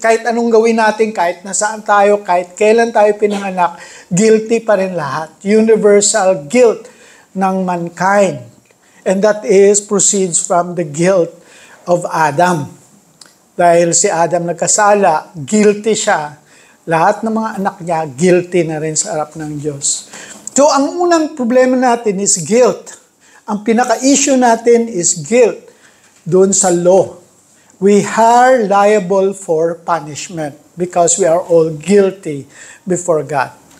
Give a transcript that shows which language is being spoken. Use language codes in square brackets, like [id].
[tl] Kahit anong gawin natin, kahit nasaan tayo, kahit kailan tayo pinanganak, guilty pa rin lahat. [en] Universal guilt ng mankind. And that proceeds from the guilt of Adam. [tl] Dahil si Adam nagkasala, guilty siya. Lahat ng mga anak niya, guilty na rin sa harap ng Diyos. So, ang unang problema natin [en] is guilt. [tl] Ang pinaka-issue natin [en] is guilt. [tl] Doon sa law. [en] We are liable for punishment because we are all guilty before God.